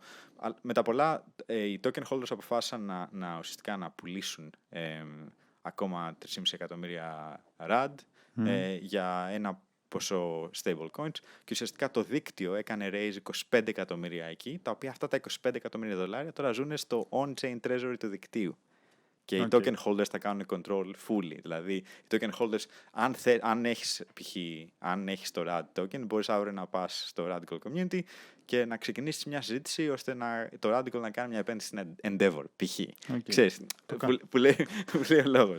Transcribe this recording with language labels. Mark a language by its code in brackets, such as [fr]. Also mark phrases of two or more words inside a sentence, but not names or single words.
[el] Μετά πολλά, οι [en] token holders [el] αποφάσισαν ουσιαστικά να πουλήσουν ακόμα 3,5 εκατομμύρια RAD για ένα ποσό stablecoins και ουσιαστικά το δίκτυο έκανε raise 25 εκατομμύρια εκεί, τα οποία αυτά τα 25 εκατομμύρια δολάρια τώρα ζουν στο [en] on-chain treasury [el] του δικτύου. Και οι [en] token holders [el] θα κάνουν [en] control fully. [el] Δηλαδή, οι [en] token holders, [el] αν έχεις το RAD token, μπορείς αύριο να πας στο Radical Community και να ξεκινήσεις μια συζήτηση ώστε το Radical να κάνει μια επένδυση στην Endeavor, π.χ. Ξέρεις, που λέει ο λόγος.